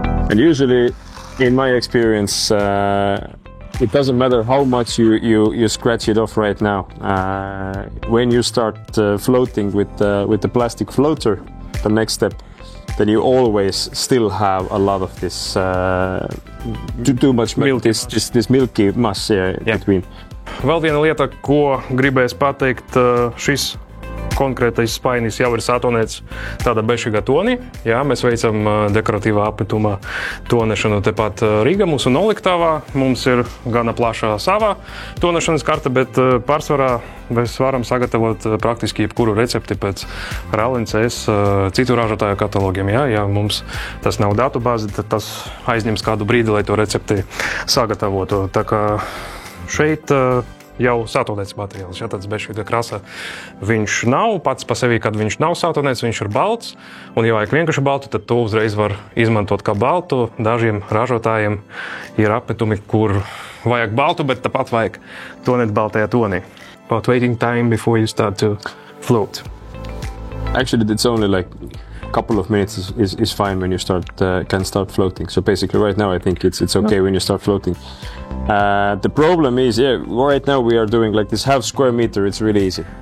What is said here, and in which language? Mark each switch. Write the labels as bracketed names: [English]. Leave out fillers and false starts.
[English] And usually, in my experience, it doesn't matter how much you scratch it off right now. When you start floating with the plastic floater, the next step, then you always still have a lot of this too much milk, this milky mass between. [Latvian] Vēl viena lieta, ko gribēs pateikt, šis konkrētais spainis jau ir satonēts tādā bešīgā tonī. Jā, mēs veicam dekoratīvā apmetumā tonešanu tepat Rīgā. Mūsu noliktavā mums ir gana plašā savā tonešanas karta, bet pārsvarā mēs varam sagatavot praktiski jebkuru recepti pēc RLNCS citu ražotāju katalogiem. Jā, ja mums tas nav datubāze, tad tas aizņems kādu brīdi, lai to recepti sagatavotu. Tā kā šeit jau satonēts materiāls, ja tāds bešīga krasa viņš nav, pats pa sevi, kad viņš nav satonēts, viņš ir balts, un ja vajag vienkārši baltu, tad to uzreiz var izmantot kā baltu. Dažiem ražotājiem ir apmetumi, kur vajag baltu, bet tāpat vajag tonēt baltajā tonī. [English] About waiting time before you start to float. Actually, it's only like a couple of minutes is fine when you can start floating. So basically right now I think it's okay when you start floating. The problem is, right now we are doing like this half square meter, it's really easy.